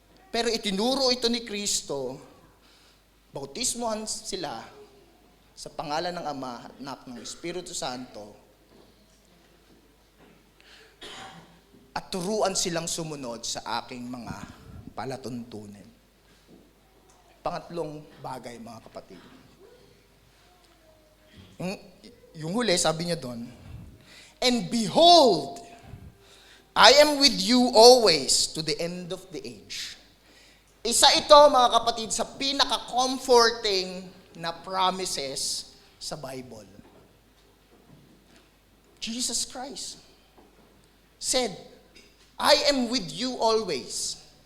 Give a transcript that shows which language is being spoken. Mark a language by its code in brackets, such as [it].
[tl] Pero itinuro ito ni Kristo, bautismohan sila sa pangalan ng Ama at Anak ng Espiritu Santo at turuan silang sumunod sa aking mga palatuntunin. Pangatlong bagay, mga kapatid. Yung huli, sabi niya doon, [en] and behold, I am with you always to the end of the age. [tl] Isa ito, mga kapatid, sa pinaka-comforting na promises sa Bible. [en] Jesus Christ said, I am with you always.